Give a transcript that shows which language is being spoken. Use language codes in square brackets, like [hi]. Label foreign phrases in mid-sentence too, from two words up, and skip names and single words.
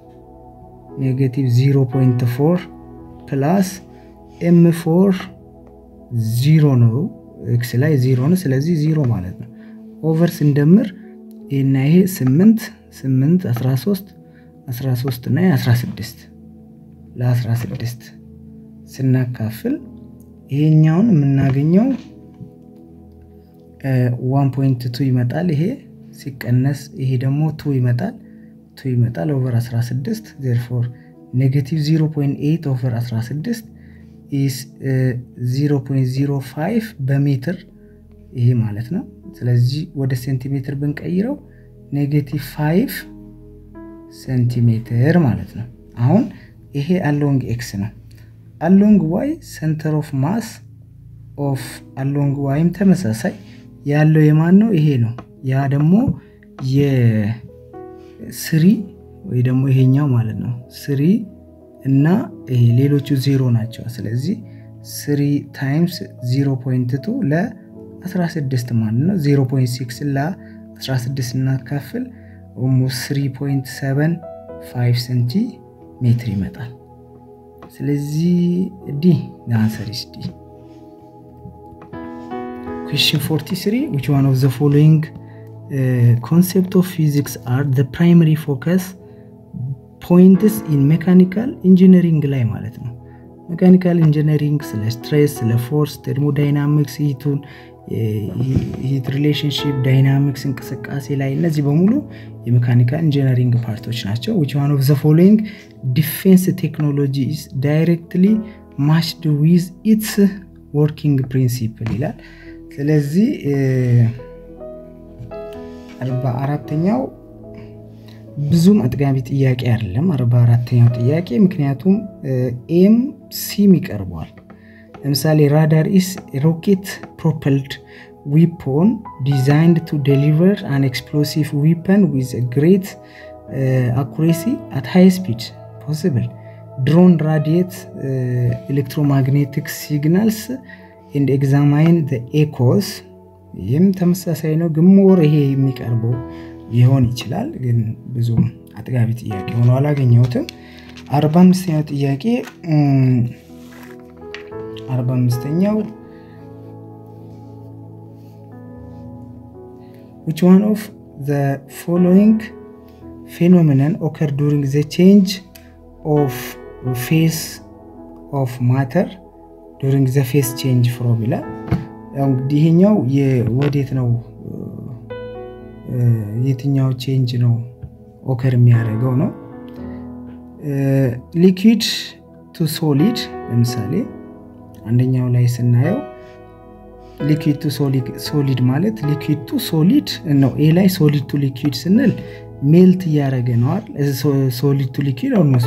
[am] 0.4 plus m4 0 ነው x ላይ 0 ነው ስለዚህ 0 ማለት ነው ኦቨር ስንደምር እና ይሄ 8 13 እና 16 ለ16 ስናካፍል ይሄኛውን የምናገኘው 1.2 ይመጣል ይሄ ሲቀነስ ይሄ ደግሞ 2 ይመጣል [en] over 16 therefore negative 0.8 over 16 is [am] 0.05 በሜትር ይሄ ማለት ነው ስለዚህ ወደ ሴንቲሜትር ብንቀይረው negative 5 ሴንቲሜትር ማለት ነው አሁን ይሄ [en] along x [am] ነው [en] along y center of mass of along y [am] ተመሳሳይ ያለው የማን ነው ይሄ ነው ያ ደግሞ የ3 ወይ ደግሞ ይሄኛው ማለት ነው 3 እና ይሄ ሌሎቹ 0 ናቸው ስለዚህ 3 times 0.2 ለ16 ማለት ነው 0.6 ለ16 እናካፍል almost 3.75 ሴንቲሜትር ይመጣል ስለዚህ [en] D the answer is D question 43 which one of the following concept of physics are the primary focus points in mechanical engineering [am] ላይ ማለት ነው [en] mechanical engineering ስለ stress ስለ force thermodynamics heat relationship dynamics [am] እንቅስቃሴ ላይ እነዚህ በሙሉ የሜካኒካል ኢንጂነሪንግ ፓርቶች ናቸው [en] which one of the following defense technology is directly matched with its working principle [am] ይላል ስለዚህ 44ኛው ብዙም አጥጋቢ ጥያቄ አይደለም 44ኛው ጥያቄ ምክንያቱም ኤም ሲም ይቀርባል ለምሳሌ [en] radar is a rocket propelled weapon designed to deliver an explosive weapon with a great accuracy at high speed possible drone radiate electromagnetic signals and examine the echoes [am] ይህም ተመሳሳይ ነው ግን ሞር ይሄ የሚቀርበው ይሆን ይችላል ግን ብዙም አጥጋቢ ጥያቄ ሆኖ አላገኘሁትም 45ኛው ጥያቄ [en] 45ኛው which one of the following phenomenon occur during the change of phase of matter during the phase change from [am] ይላል ይሄኛው የወዴት ነው የትኛው ቼንጅ ነው ኦከር የሚያደርገው ነው [en] liquid to solid [am] ለምሳሌ አንደኛው ላይ ስናየው [en] liquid to solid [am] ማለት [en] liquid to solid [am] ነው ኤ ላይ [en] solid to liquid [am] ስንል ሜልት ያደረገ ነው አይደል [en] solid to liquid [am] almost